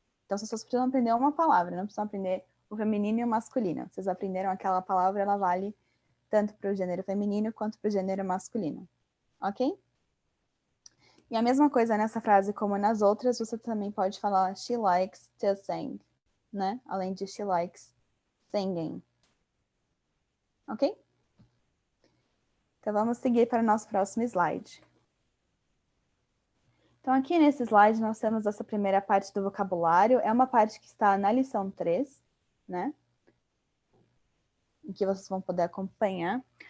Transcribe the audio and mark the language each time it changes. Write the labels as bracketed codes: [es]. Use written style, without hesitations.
[pt] Então, vocês só precisam aprender uma palavra, não precisam aprender o feminino e o masculino. Vocês aprenderam aquela palavra, ela vale tanto para o gênero feminino quanto para o gênero masculino, ok? E a mesma coisa nessa frase como nas outras, você também pode falar [en] she likes to sing, [pt] né? Além de [en] she likes singing. [pt] Ok? Então, vamos seguir para o nosso próximo slide. Então, aqui nesse slide, nós temos essa primeira parte do vocabulário. É uma parte que está na lição 3, né? Em que vocês vão poder acompanhar.